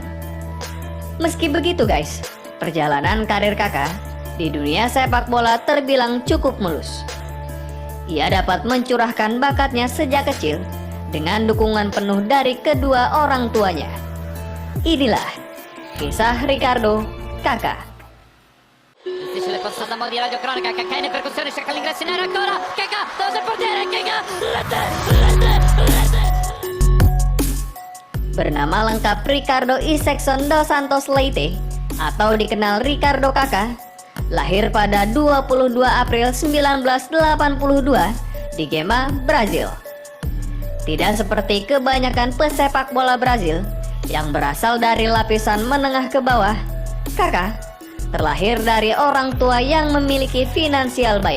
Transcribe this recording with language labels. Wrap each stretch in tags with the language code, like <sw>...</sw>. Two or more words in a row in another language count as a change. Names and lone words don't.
<id>Meski begitu guys, perjalanan karir Kaká di dunia sepak bola terbilang cukup mulus. Ia dapat mencurahkan bakatnya sejak kecil dengan dukungan penuh dari kedua orang tuanya. Inilah kisah Ricardo Kaká.</id> <it>Difficile passata a mo' di radiocronaca, Kaká in percussione, cerca l'ingresso in area ancora, Kaká, dove il portiere, Kaká, rete.</it> <id>Bernama lengkap Ricardo Isaacson dos Santos Leite atau dikenal Ricardo Kaká, lahir pada 22 April 1982 di Gema, Brazil. Tidak seperti kebanyakan pesepak bola Brazil yang berasal dari lapisan menengah ke bawah, Kaká terlahir dari orang tua yang memiliki finansial baik.</id>